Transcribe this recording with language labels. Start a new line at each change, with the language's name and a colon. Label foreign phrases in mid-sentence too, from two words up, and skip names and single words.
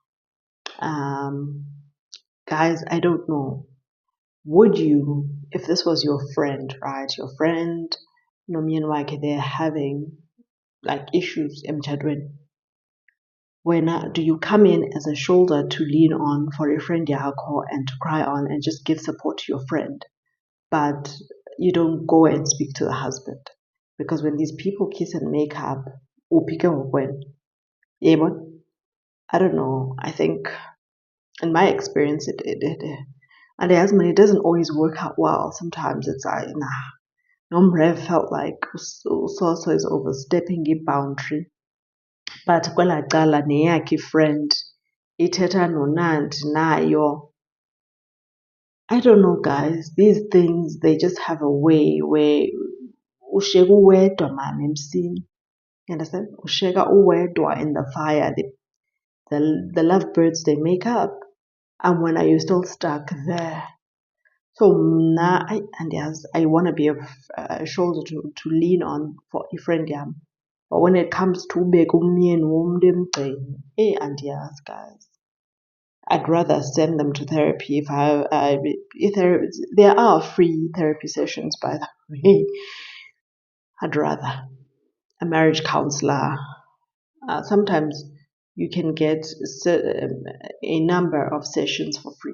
English: Guys, I don't know. Would you, if this was your friend, right? Your friend,
Xhosa: nomyeni wakhe,
English: they're having like issues emtshadweni. Do you come in as a shoulder to lean on for a friend yakho and to cry on and just give support to your friend, but you don't go and speak to the husband? Because when these people kiss and make up, I don't know. I think in my experience, and the husband, it doesn't always work out well. Sometimes it's like, nah. Nomrev felt like so is overstepping a boundary.
Xhosa: But kwelaa cala neyakhe friend ithetha noNandi nayo.
English: I don't know, guys. These things, they just have a way where
Xhosa: ushiyeka uwedwa
English: man emsini. You understand?
Xhosa: Ushiyeka uwedwa
English: in the fire. The lovebirds, they make up. And when are you still stuck there? So now I want to be a shoulder to lean on for a friend yam. But when it comes to
Xhosa: ubeka umyeni womntu emgceni, andiyazi,
English: guys. I'd rather send them to therapy there are free therapy sessions, by the way. I'd rather a marriage counselor. Sometimes you can get a number of sessions for free.